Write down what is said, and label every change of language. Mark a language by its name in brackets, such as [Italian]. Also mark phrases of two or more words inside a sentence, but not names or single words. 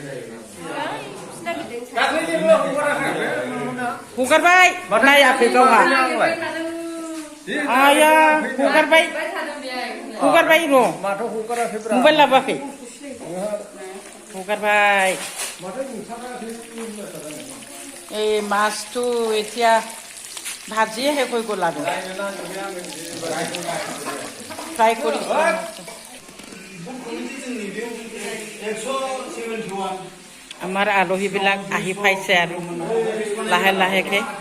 [Bodo] हगारबाय नायाखै गावहा। आया हगारबाय र' मबाइल लाबोआखै, हगारबाय। [Assamese] এই মাছটো এতিয়া ভাজিয়ে শেষ হৈ গ'ল আৰু ফ্ৰাই কৰিছোঁ। আমাৰ আলহীবিলাক আহি পাইছে আৰু লাহে লাহেকৈ।